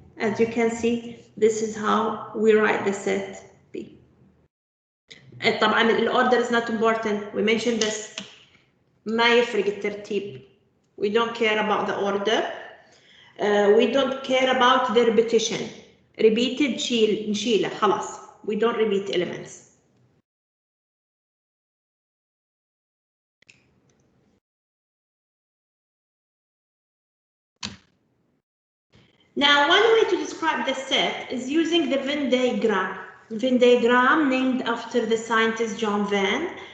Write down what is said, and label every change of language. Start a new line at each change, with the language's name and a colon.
English: As you can see, this is how we write the set B.
Arabic: طبعا
English: the order is not important. We mentioned this.
Arabic: ما يفرق الترتيب.
English: We don't care about the order. We don't care about the repetition.
Arabic: Repeated نشيله خلاص.
English: We don't repeat elements. Now, one way to describe the set is using the Venn diagram. Venn diagram named after the scientist John Venn.